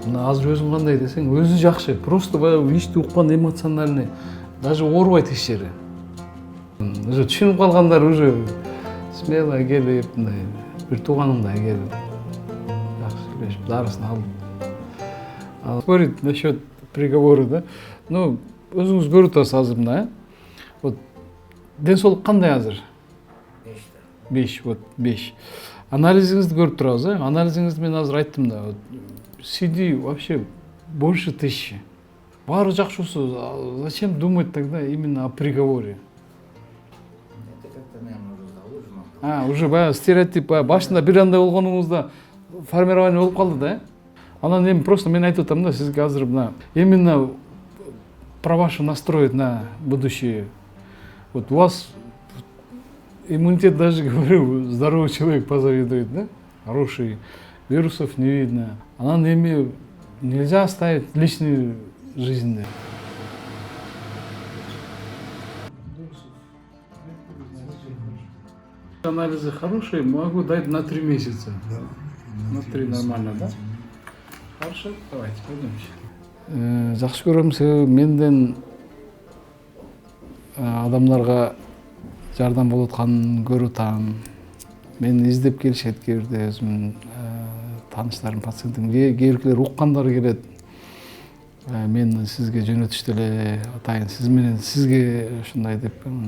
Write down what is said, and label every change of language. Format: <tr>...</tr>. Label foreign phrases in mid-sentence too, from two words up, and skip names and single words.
<ky>Мына азыр өзүң кандай десең, өзү жакшы. Просто баягы ичти уккан</ky> <ru>эмоциональный, даже</ru> <ky>оорубайт эч жери. Уже түшүнүп калгандар</ky> <ru>уже смело</ru> <ky>келип, мындай бир тууганымдай келип, жакшы сүйлөшүп, дарысын алып.</ky> <ru>Спорить насчет приговора, да? Ну,</ru> <ky>өзүңүз көрүп атасыз азыр мына, вот ден соолук кандай азыр?</ky> <ru>5, вот 5.</ru> <ky>Анализиңизди көрүп турабыз, анализиңизди мен азыр айттым да.</ky> <ru>CD вообще больше 1000.</ru> <ky>Баары жакшы болсо,</ky> <ru>зачем думать тогда именно о приговоре? Это как-то, наверное, уже заложено.</ru> <ky>Уже баягы стереотип, башында бир андай болгонуңузда формирование болуп калды да. Анан эми просто мен айтып атам да, сизге азыр мына</ky> <ru>именно про ваш настрой на будущее. Вот у вас иммунитет, даже говорю, здоровый человек позавидует, да? Хороший, вирусов не видно.</ru> <ky>Анан эми</ky> <ru>нельзя оставить личную жизнь. Анализы хорошие, могу дать на 3 месяца. Да. На 3 нормально, да? Хорошо, давайте пойдемте.</ru> <ky>Жакшы көрөм, себеби менден адамдарга жардам болуп атканын көрүп атам. Мени издеп келишет кээ бирде өзүмдүн тааныштарым, пациентим, кээ биркилер уккандары келет. Мен сизге жөнөтүштү эле атайын, сиз менен сизге ушундай деп.</ky>